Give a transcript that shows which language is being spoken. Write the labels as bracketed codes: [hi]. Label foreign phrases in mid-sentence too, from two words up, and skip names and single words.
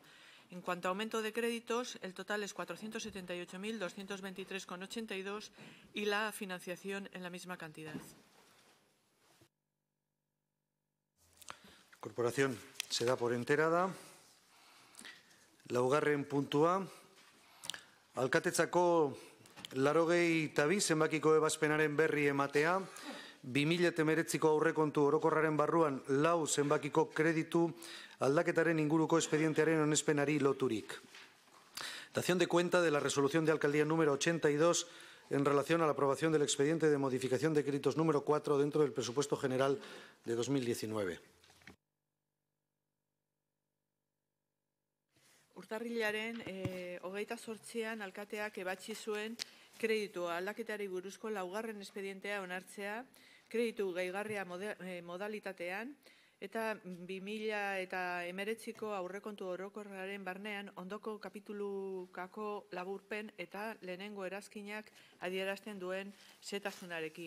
[es] En cuanto a aumento de créditos, el total es 478.223,82 y la financiación en la misma cantidad. La corporación se da por enterada. [eu] Laugarren puntua, alkatetzako 82 zenbakiko ebazpenaren berri ematea, 2019ko aurrekontu orokorraren barruan 4 zenbakiko kreditu aldaketaren inguruko espedientearen onespenari loturik. [es] Dación de cuenta de la resolución de alcaldía número 82 en relación a la aprobación del expediente de modificación de créditos número 4 dentro del presupuesto general de 2019. [eu] Urtarrilaren 28an alkateak ebatzi zuen kreditu aldaketari buruzko 4. espedientea onartzea, kreditu gehigarria modalitatean eta 2019ko aurrekontu orokorraren barnean ondoko kapitulukako laburpen eta lehenengo erazkinak adierazten duen setasunarekin.